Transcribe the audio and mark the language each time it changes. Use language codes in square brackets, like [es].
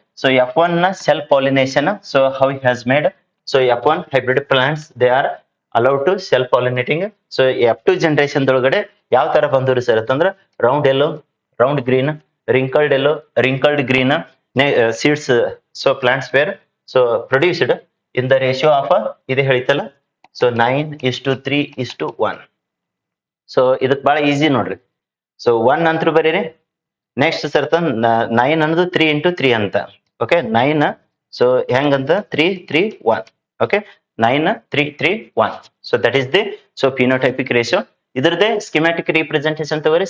[en] So F1 ನ self pollination, so how he has made. So F1 hybrid plants they are allowed to self pollinating. [kn] So F2 generation ಒಳಗಡೆ ಯಾವ ತರ ಬಂದವ್ರಿ sir ಅಂತಂದ್ರೆ [en] Round yellow, round green, wrinkled yellow, wrinkled green seeds. So plants were so produced in the ratio of [kn] ಇದು ಹೇಳಿತಲ್ಲ, [en] So 9:3:1. [kn] So ಇದಕ್ ಬಹಳ easy ನೋಡ್ರಿ. So 1 ಅಂತೂ ಬರೀರಿ, ನೆಕ್ಸ್ಟ್ ಸರ್ತ 9 ಅನ್ನೋದು 3 into 3 ಅಂತ. ಓಕೆ, 9 ಸೊ ಹೆಂಗಂತ 3 3 1. Okay 9 3 3 1. [en] So that is the so phenotypic ratio. ಇದ್ರದ್ದೇ schematic representation ತಗೋರಿ.